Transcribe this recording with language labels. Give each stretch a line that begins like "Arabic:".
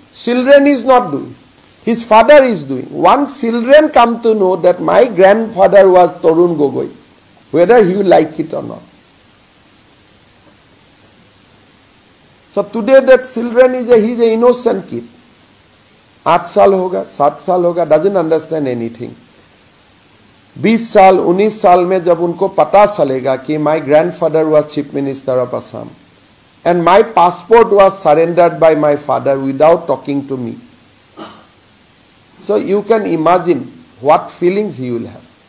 English: Children is not doing. His father is doing. Once children come to know that my grandfather was Tarun Gogoi, whether he will like it or not. So today that children he's an innocent kid.
Hindi: 8 साल होगा, 7 साल होगा,
English: doesn't understand anything.
Hindi: 20 साल, 19 साल में जब उनको पता चलेगा कि
English: my grandfather was chief minister of Assam and my passport was surrendered by my father without talking to me. So you can imagine what feelings he will have.